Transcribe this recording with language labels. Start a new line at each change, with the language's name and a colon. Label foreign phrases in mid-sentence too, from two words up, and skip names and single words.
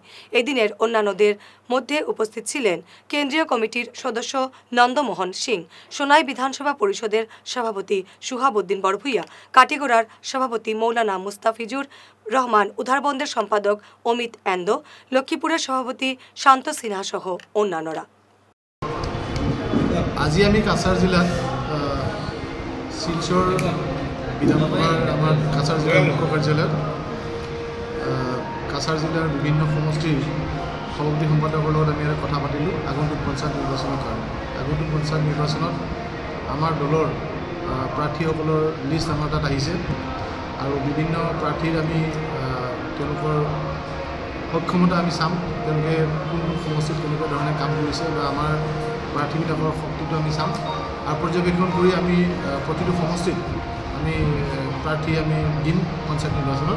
Bangla: এদিনের অন্যান্যদের মধ্যে উপস্থিত ছিলেন কেন্দ্রীয় কমিটির সদস্য নন্দমোহন সিং, সোনাই বিধানসভা পরিষদের সভাপতি সুহাবুদ্দিন বড়ভুইয়া, কাটিগড়ার সভাপতি মৌলানা মুস্তাফিজুর রহমান, উধারবন্দের সম্পাদক অমিত এন্দো, লক্ষ্মীপুরের সভাপতি শান্ত সিনহা সহ অন্যান্যরা।
Assamese: আজি আমি কাছাড় জিলাত শিলচর বিধানসভার আমার কাছাড় জিলার মুখ্য কার্যালয়ত কাছাড় জিলার বিভিন্ন সমষ্টির সভাপতি সম্পাদকৰ লগত আমি কথা পাতিলোঁ আগন্তুক পঞ্চায়ত নিৰ্বাচনৰ কাৰণে। আগন্তুক পঞ্চায়ত নিৰ্বাচনত আমাৰ দলৰ প্ৰাৰ্থীসকলৰ লিষ্ট আমাৰ তাত আহিছে আৰু বিভিন্ন প্ৰাৰ্থীৰ আমি তেওঁলোকৰ সক্ষমতা আমি চাম, তেওঁলোকে কোন সমষ্টিত কেনেকুৱা ধৰণে কাম কৰিছে বা আমাৰ প্ৰাৰ্থীবিলাকৰ শক্তিটো আমি চাম আৰু পৰ্যবেক্ষণ কৰি আমি প্ৰতিটো সমষ্টিত আমি প্ৰাৰ্থী আমি দিম পঞ্চায়ত নিৰ্বাচনত।